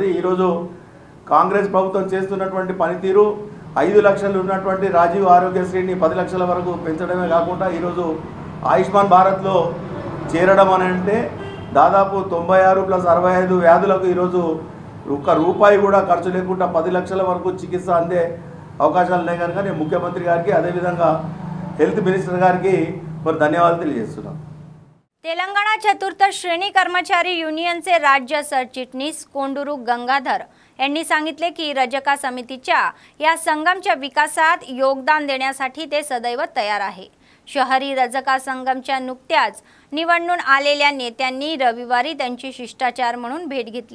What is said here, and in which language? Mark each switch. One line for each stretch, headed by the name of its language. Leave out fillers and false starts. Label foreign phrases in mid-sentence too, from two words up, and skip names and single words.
Telugu: ఈరోజు కాంగ్రెస్ ప్రభుత్వం చేస్తున్నటువంటి పనితీరు 5 లక్షలు ఉన్నటువంటి రాజీవ్ ఆరోగ్యశ్రీని 10 లక్షల వరకు పెంచడమే కాకుండా ఈరోజు ఆయుష్మాన్ భారత్లో చేరడం అని అంటే దాదాపు 96 + 65 వ్యాధులకు ఈరోజు ₹1 కూడా ఖర్చు లేకుండా 10 లక్షల వరకు చికిత్స అందే అవకాశాలు ఉన్నాయి కనుక నేను ముఖ్యమంత్రి గారికి అదేవిధంగా
English: health minister
Telugu: గారికి ధన్యవాదాలు తెలియజేస్తున్నాను.
Marathi: तेलंगणा चतुर्थ श्रेणी कर्मचारी युनियनचे राज्य सरचिटणीस कोंडूरू गंगाधर यांनी सांगितले की रजका समितीच्या या संगमच्या विकासात योगदान देण्यासाठी ते सदैव तयार आहे. शहरी रजका संगमच्या नुकत्याच निवडून आलेल्या नेत्यांनी रविवारी त्यांची शिष्टाचार म्हणून भेट घेतली.